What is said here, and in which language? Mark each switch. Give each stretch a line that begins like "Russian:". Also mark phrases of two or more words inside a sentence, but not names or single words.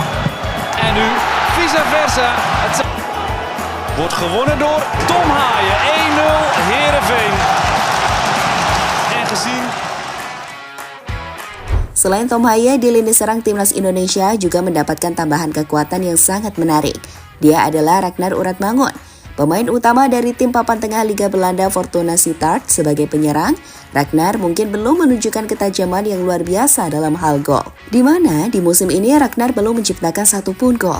Dutch: En nu vice versa. Het wordt gewonnen door Tom Haye. 1-0 Heerenveen. En gezien.
Indonesian: Selain Tom Haye, di lini serang timnas Indonesia juga mendapatkan tambahan kekuatan yang sangat menarik. Dia adalah Ragnar Uratmangun, pemain utama dari tim papan tengah Liga Belanda Fortuna Sittard sebagai penyerang. Ragnar mungkin belum menunjukkan ketajaman yang luar biasa dalam hal gol, di mana di musim ini Ragnar belum menciptakan satupun gol.